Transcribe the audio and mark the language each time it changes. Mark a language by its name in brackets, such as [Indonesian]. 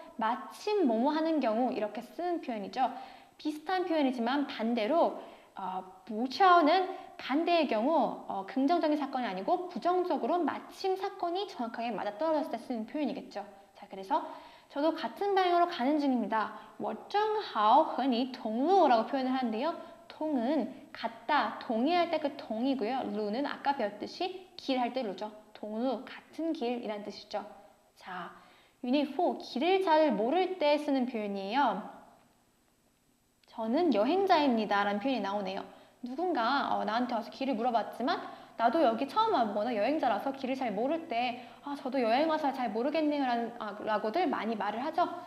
[Korean] 마침 뭐뭐 하는 경우 이렇게 쓰는 표현이죠. 비슷한 표현이지만 반대로 부차오는 반대의 경우 긍정적인 사건이 아니고 부정적으로 마침 사건이 정확하게 맞아 떨어졌을 때 쓰는 표현이겠죠. 자, 그래서 저도 같은 방향으로 가는 중입니다. [Chinese] 我正好和你同路 [Korean] 라고 표현을 하는데요. 통은 같다, 동의할 때 그 동이고요. 루는 아까 배웠듯이 길 할 때 루죠. 동루, 같은 길이란 뜻이죠. 자, 유닛 4, 길을 잘 모를 때 쓰는 표현이에요. 저는 여행자입니다 라는 표현이 나오네요. 누군가 나한테 와서 길을 물어봤지만 나도 여기 처음 와보거나 여행자라서 길을 잘 모를 때 저도 여행 와서 잘 모르겠네요 라고들 많이 말을 하죠.